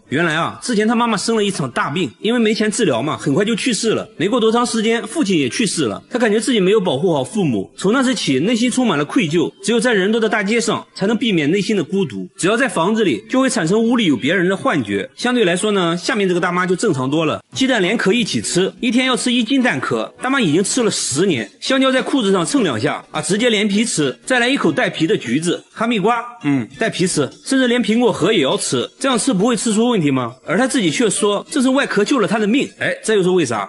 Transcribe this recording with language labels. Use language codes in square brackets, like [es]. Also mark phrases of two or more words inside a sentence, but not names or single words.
[zh] 原來啊，之前她媽媽生了一場大病，因為沒錢治療嘛，很快就去世了。沒過多長時間，父親也去世了，她感覺自己沒有保護好父母，從那時起內心充滿了愧疚，只有在人多的大街上才能避免內心的孤獨，只要在房子裡就會產生屋裡有別人的幻覺。相對來說呢，下面這個大媽就正常多了，雞蛋連殼一起吃，一天要吃1斤蛋殼，大媽已經吃了10年。香蕉在褲子上蹭2下啊，直接連皮吃，再來一口帶皮的橘子。哈密瓜带皮吃，甚至连蘋果核也要吃，這樣吃不會吃出問題嗎？而他自己卻說這是外殼救了他的命。這又是為啥？